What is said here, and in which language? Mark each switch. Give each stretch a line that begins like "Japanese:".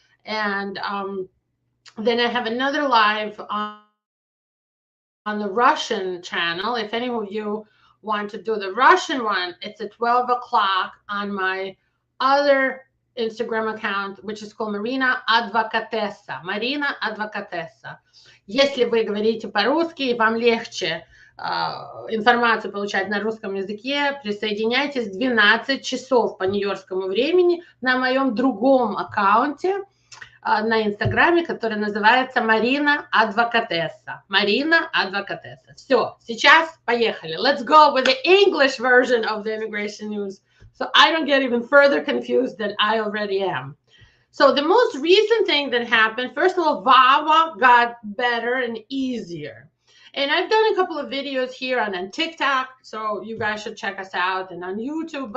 English: And then I have another live on the Russian channel. If any of you want to do the Russian one, it's at 12 o'clock on my other Instagram account, which is called Marina Advocatessa. Marina Advocatessa.
Russian: Если вы говорите по-русски и вам легче информацию получать на русском языке, присоединяйтесь в 12 часов по нью-йоркскому времени на моем другом аккаунте на Инстаграме, который называется Марина Адвокатесса. Марина Адвокатесса. Все, сейчас поехали.
English: Let's go with the English version of the immigration news so I don't get even further confused than I already am. So the most recent thing that happened, first of all, VAWA got better and easier. And I've done a couple of videos here on TikTok, so you guys should check us out, and on YouTube.